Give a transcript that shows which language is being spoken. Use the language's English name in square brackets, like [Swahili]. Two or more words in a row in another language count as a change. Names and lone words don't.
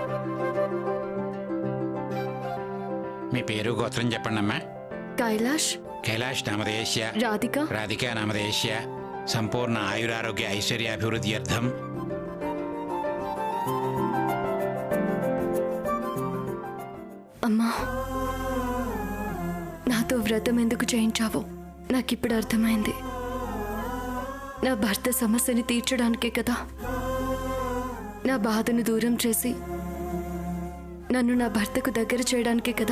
[Telugu] మీ పేరు గోత్రం చెప్పండి అమ్మా. కైలాష్. [Sanskrit] कैलाश नामधेयस्य राधिका राधिका नामधेयस्य संपूर्ण आयुरारोग्य ऐश्वर्याभिवृद्ध्यर्थम [Telugu] అమ్మా నాతో వ్రతం ఎందుకు చేయించావో నాకిప్పుడు అర్థమైంది. నా భర్త సమస్యని తీర్చడానికే కదా. నా బాధను దూరం చేసి నన్ను నా భర్తకు దగ్గర చేయడానికే కదా.